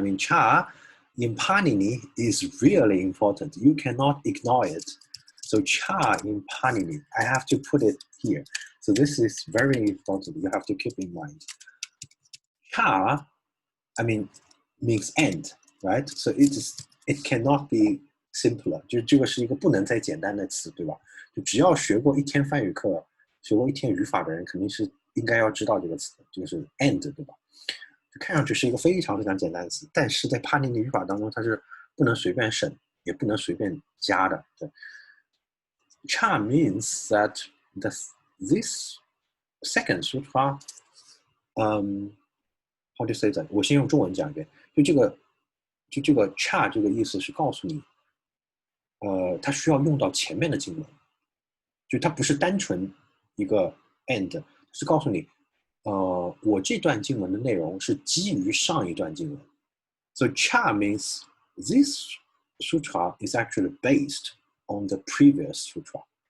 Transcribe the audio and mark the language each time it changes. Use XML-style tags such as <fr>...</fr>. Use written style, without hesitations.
<en>I mean, cha in Pāṇini is really important. You cannot ignore it. So cha in Pāṇini, I have to put it here. So this is very important. You have to keep in mind. Cha, I mean, means end, right? So it cannot be simpler.</en> <zh>就这个是一个不能再简单的词，对吧？就只要学过一天梵语课，学过一天语法的人，肯定是应该要知道这个词，就是 end， 对吧？就看上去是一个非常非常简单的词，但是在帕尼尼语法当中，它是不能随便省，也不能随便加的。</zh> <en>对 ，cha means that this second sutra, how to say that？</en> <zh>我先用中文讲一遍。就这个 cha 这个意思是告诉你，它需要用到前面的经文，就它不是单纯一个 end， 是告诉你。我这段经文的内容是基于上一段经文。</zh> <en>So cha means this sutra is actually based on the previous sutra.</en>